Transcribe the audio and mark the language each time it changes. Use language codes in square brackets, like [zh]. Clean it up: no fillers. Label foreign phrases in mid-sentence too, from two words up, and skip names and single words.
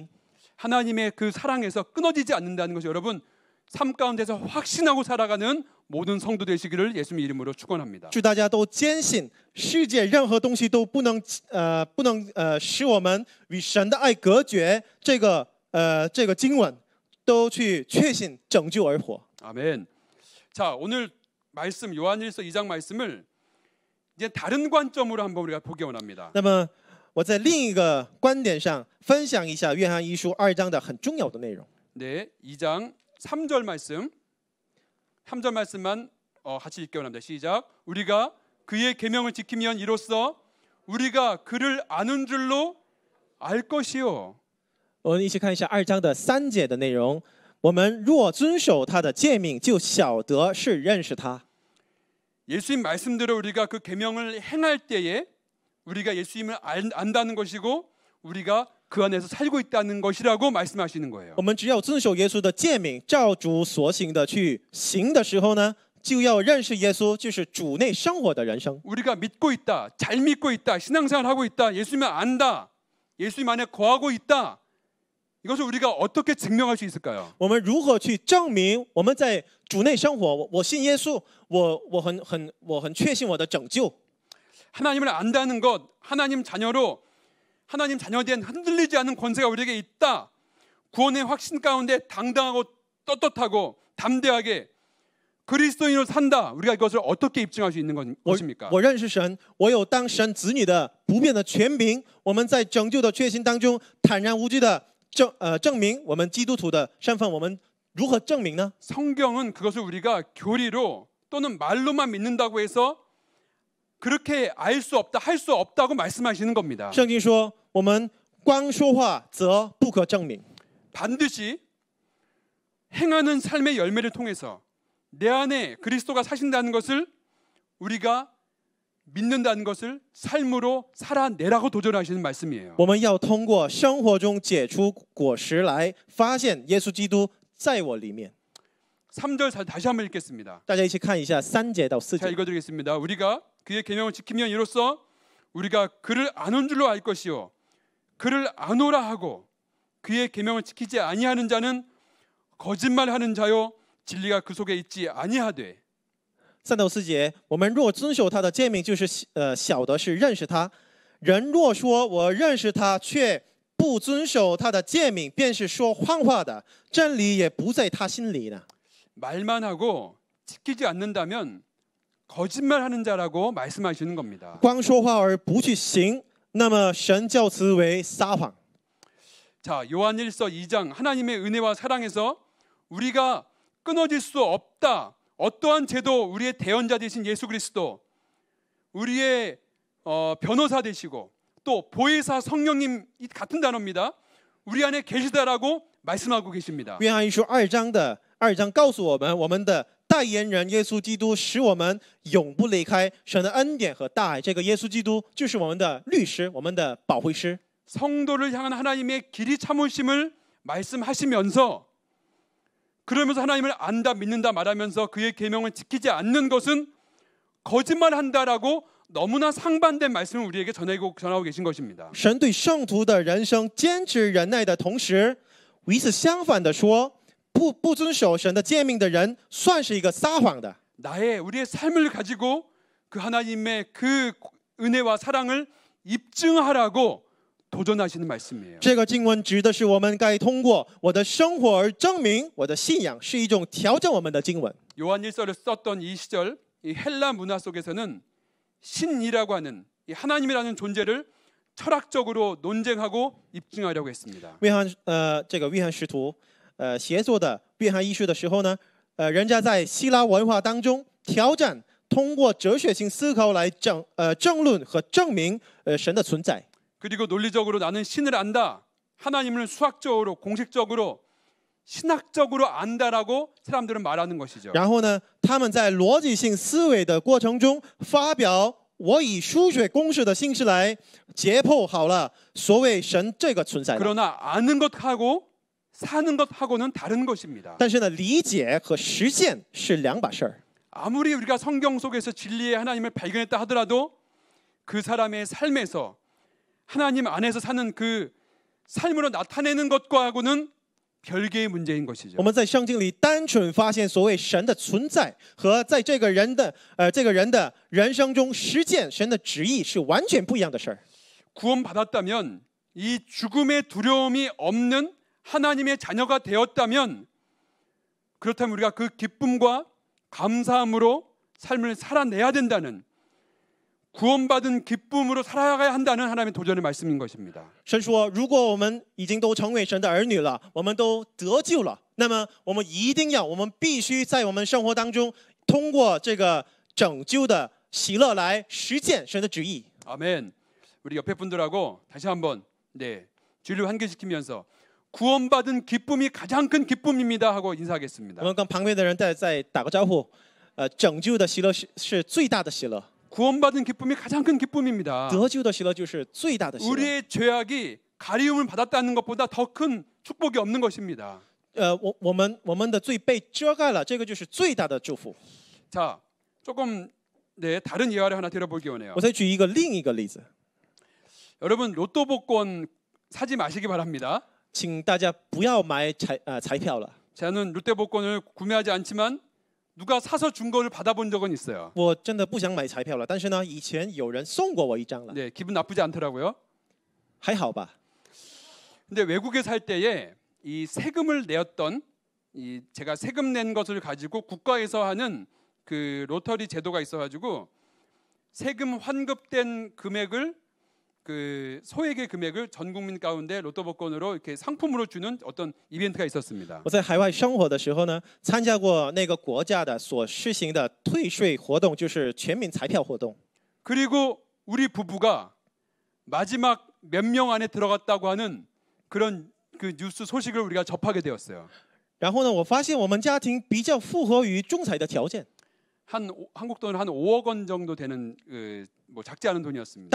[ko] 하나님의 그 사랑에서 끊어지지 않는다는 것이 여러분 삶 가운데서 확신하고 살아가는 모든 성도 되시기를 예수님 이름으로 축원합니다. [zh] 祝大家都坚信世界任何东西都不能使我们与神的爱隔绝。这个经文都去确信拯救而活。 [ko] 아멘. 자, 오늘 말씀 요한일서 2장 말씀을 이제 다른 관점으로 한번 우리가 보기 원합니다. [zh] 那么我在另一个观点上分享一下约翰一书2章的很重要的内容。 [ko] 네, 2장 3절 말씀. 3절 말씀만 같이 읽기 원합니다. 시작. 우리가 그의 계명을 지키면 이로써 우리가 그를 아는 줄로 알 것이요. [zh] 我们一起看一下2章的3节的内容。我们若遵守他的诫命，就晓得是认识他。 [ko] 예수님 말씀대로 우리가 그 계명을 행할 때에 우리가 예수님을 안다는 것이고 우리가 그 안에서 살고 있다는 것이라고 말씀하시는 거예요. [zh] 我们只要遵守耶稣的诫命，照主所行的去行的时候呢，就要认识耶稣，就是主内生活的人生。 [ko] 우리가 믿고 있다, 잘 믿고 있다, 신앙생활하고 있다, 예수님을 안다, 예수님 안에 거하고 있다. 이것을 우리가 어떻게 증명할 수 있을까요? [zh] 我们如何去证明我们在主内生活？我信耶稣，我很确信我的拯救。 [ko] 하나님을 안다는 것, 하나님 자녀로 하나님 자녀에 대한 흔들리지 않는 권세가 우리에게 있다. 구원의 확신 가운데 당당하고 떳떳하고 담대하게 그리스도인으로 산다. 우리가 이것을 어떻게 입증할 수 있는 것입니까? [zh] 我认识神，我有当神子女的不变的权柄。我们在拯救的确信当中坦然无惧的证明我们基督徒的身份。我们如何证明呢？ [ko] 성경은 그것을 우리가 교리로 또는 말로만 믿는다고 해서 그렇게 알 수 없다, 할 수 없다고 말씀하시는 겁니다. [zh] 圣经说，我们光说话则不可证明。 [ko] 반드시 행하는 삶의 열매를 통해서 내 안에 그리스도가 사신다는 것을 우리가 믿는다는 것을 삶으로 살아내라고 도전하시는 말씀이에요. [zh] 我们要通过生活中结出果实来，发现耶稣基督在我里面。 [ko] 3절 다시 한번 읽겠습니다. [zh] 大家一起看一下3节到4 [ko] 자, [zh] 节。 [ko] 읽어드리겠습니다. 우리가 그의 계명을 지키면 이로써 우리가 그를 아는 줄로 알 것이요 그를 아노라 하고 그의 계명을 지키지 아니하는 자는 거짓말하는 자요 진리가 그 속에 있지 아니하되. [zh] 3 到4节，我们若遵守他的诫命，就是晓得是认识他。人若说我认识他，却不遵守他的诫命，便是说谎话的，真理也不在他心里呢。 [ko] 말만 하고 지키지 않는다면 거짓말하는 자라고 말씀하시는 겁니다. [zh] 光说话而不去行，那么神叫此为撒谎。 [ko] 자, 요한일서 2장 하나님의 은혜와 사랑에서 우리가 끊어질 수 없다. 어떠한 죄도 우리의 대언자 되신 예수 그리스도, 우리의 변호사 되시고 또 보혜사 성령님 같은 단어입니다. 우리 안에 계시다라고 말씀하고 계십니다. [zh] 约翰一书2章告诉我们，我们的代言人耶稣基督使我们永不离开神的恩典和大爱。这个耶稣基督就是我们的律师，我们的保惠师。 [ko] 성도를 향한 하나님의 길이 참으심을 말씀하시면서 그러면서 하나님을 안다 믿는다 말하면서 그의 계명을 지키지 않는 것은 거짓말한다라고 너무나 상반된 말씀을 우리에게 전하고 계신 것입니다. [zh] 神对圣徒的人生坚持忍耐的同时，与此相反的说，不遵守神的诫命的人，算是一个撒谎的。 [ko] 우리의 삶을 가지고 그 하나님의 그 은혜와 사랑을 입증하라고 도전하시는 말씀이에요. [zh] 这个经文指的是我们该通过我的生活而证明我的信仰，是一种调整我们的经文。 [ko] 요한일서를 썼던 이 시절 이 헬라 문화 속에서는 신이라고 하는 이 하나님이라는 존재를 철학적으로 논쟁하고 입증하려고 했습니다. [zh] 这个约翰使徒写作的约翰一书的时候呢，人家在希腊文化当中挑战，通过哲学性思考来证论和证明神的存在。 [ko] 그리고 논리적으로 나는 신을 안다. 하나님을 수학적으로 공식적으로 신학적으로 안다라고 사람들은 말하는 것이죠. [zh] 然后呢，他们在逻辑性思维的过程中发表我以数学公式的形式来解剖好了所谓神这个存在。 [ko] 그러나 아는 것하고 사는 것하고는 다른 것입니다. [zh] 但是呢，理解和实现是两把事儿。 [ko] 아무리 우리가 성경 속에서 진리의 하나님을 발견했다 하더라도 그 사람의 삶에서 하나님 안에서 사는 그 삶으로 나타내는 것과하고는 별개의 문제인 것이죠. [zh] 我们在圣经里单纯发现所谓神的存在，和在这个人的人生中实践神的旨意是完全不一样的事儿。 [ko] 구원받았다면 이 죽음의 두려움이 없는 하나님의 자녀가 되었다면 그렇다면 우리가 그 기쁨과 감사함으로 삶을 살아내야 된다는 구원받은 기쁨으로 살아가야 한다는 하나님의 도전의 말씀인 것입니다. [zh] 神说，如果我们已经都成为神的儿女了，我们都得救了，那么我们必须在我们生活当中，通过这个拯救的喜乐来实践神的旨意。 [ko] 아멘. 우리 옆에 분들하고 다시 한번 주의를 환기시키면서 구원받은 기쁨이 가장 큰 기쁨입니다 하고 [zh] 我 [ko] 인사하겠습니다. [zh] 们跟旁边的人再打个招呼，拯救的喜乐是最大的喜乐， [ko] 구원받은 기쁨이 가장 큰 기쁨입니다. [zh] 得救的喜乐就是最大的喜乐。 [ko] 우리의 죄악이 가리움을 받았다는 것보다 더 큰 축복이 없는 것입니다. [zh] 我们的罪被遮盖了，这个就是最大的祝福。 [ko] 자, 조금 다른 예화를 하나 들어보기 원해요. [zh] 我再举另一个例子， [ko] 여러분 로또 복권 사지 마시기 바랍니다. [zh] 请大家不要买彩票了。 [ko] 저는 롯데 복권을 구매하지 않지만 누가 사서 준 거를 받아본 적은 있어요. [zh] 我真的不想买彩票了，但是呢，以前有人送过我一张了， [ko] 네, 기분 나쁘지 않더라고요. [zh] 还好吧。 [ko] 근데 외국에 살 때에 이 세금을 내었던 제가 세금 낸 것을 가지고 국가에서 하는 그 로터리 제도가 있어가지고 세금 환급된 금액을 그 소액의 금액을 전 국민 가운데 로또 복권으로 이렇게 상품으로 주는 어떤 이벤트가 있었습니다. [zh] 我在海外生活的时候呢，参加过那个国家的所实行的退税活动，就是全民彩票活动。 [ko] 그리고 우리 부부가 마지막 몇 명 안에 들어갔다고 하는 그런 그 뉴스 소식을 우리가 접하게 되었어요. [zh] 然后呢，我发现我们家庭比较符合于中彩的条件， [ko] 한국 돈으로 한 5억 원 정도 되는 뭐 작지 않은 돈이었습니다.